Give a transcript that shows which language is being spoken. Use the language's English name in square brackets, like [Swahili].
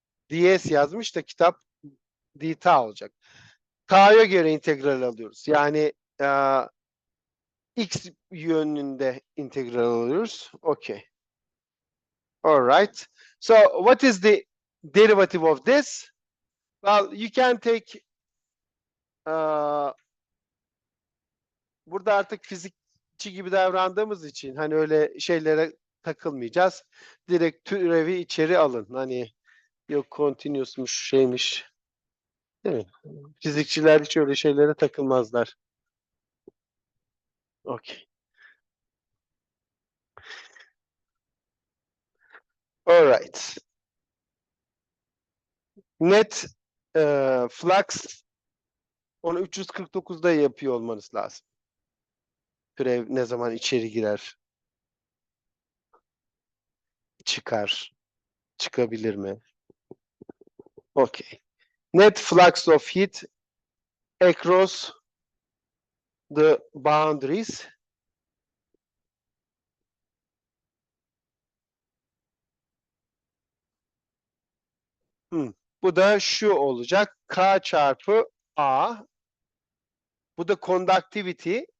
[Turkish] ds yazmış da kitap d tau olacak. Ta'ya göre integral alıyoruz. Yani x yönünde integral alıyoruz. [English] Okay. All right. So what is the derivative of this? Well, you can take [Turkish] burada artık fizikçi gibi davrandığımız için hani öyle şeylere takılmayacağız. Direkt türevi içeri alın. Hani yok continuous'muş şeymiş. Değil mi? Fizikçiler hiç öyle şeylere takılmazlar. [English] Okay. All right. [Turkish] Net flux onu 349'da yapıyor olmanız lazım. Türev ne zaman içeri girer, çıkar, çıkabilir mi? [English] Okay. Net flux of heat across the boundaries. [Turkish] Bu da şu olacak. K çarpı A. Bu da conductivity.